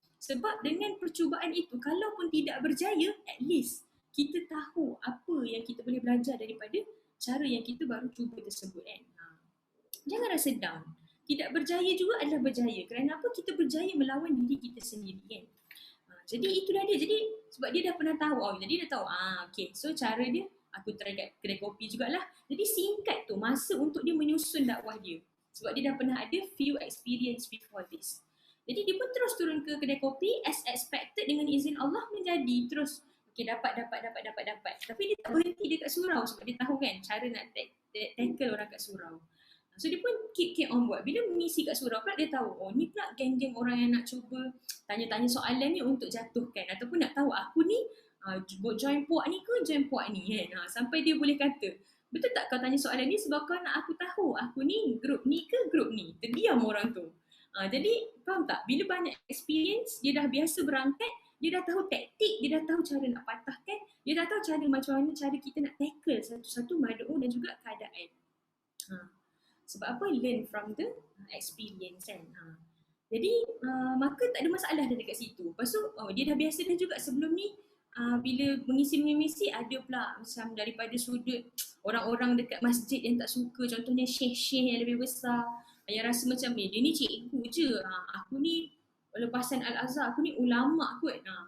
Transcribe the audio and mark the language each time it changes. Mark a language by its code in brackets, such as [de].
[ms] Sebab dengan percubaan itu, kalaupun tidak berjaya, [en] at least [ms] kita tahu apa yang kita boleh belajar daripada cara yang kita baru cuba tersebut kan. Jangan rasa down. Tidak berjaya juga adalah berjaya. Kerana apa? Kita berjaya melawan diri kita sendiri kan. Jadi itulah dia. Jadi sebab dia dah pernah tahu. Jadi dia tahu. Okay. So cara dia, aku try kat kedai kopi jugalah. Jadi singkat tu masa untuk dia menyusun dakwah dia. Sebab dia dah pernah ada [en] few experience before this. [ms] Jadi dia pun terus turun ke kedai kopi [en] as expected [ms] dengan izin Allah menjadi terus. Okay, dapat. Tapi dia tak berhenti dekat surau sebab dia tahu kan cara nak tackle orang kat surau. So dia pun keep on buat. Bila mengisi kat surau pula dia tahu, ni pula geng-geng orang yang nak cuba tanya-tanya soalan ni untuk jatuhkan. Ataupun nak tahu aku ni join puak ni ke join puak ni kan. Sampai dia boleh kata, betul tak kau tanya soalan ni sebab kau nak aku tahu aku ni grup ni ke grup ni. Terdiam orang tu. Jadi faham tak? Bila banyak experience, dia dah biasa berangkat, dia dah tahu taktik, dia dah tahu cara nak patahkan, dia dah tahu cara macam mana cara kita nak tackle satu-satu mad'u dan juga keadaan. Sebab apa? [en] Learn from the experience [ms] kan. Jadi maka tak ada masalah dah dekat situ. Lepas tu dia dah biasa dah juga sebelum ni. Bila mengisi ada pula macam daripada sudut orang-orang dekat masjid yang tak suka, contohnya syekh-syekh yang lebih besar yang rasa macam dia ni cikgu je, aku ni lepasan Al-Azhar, aku ni ulama kot.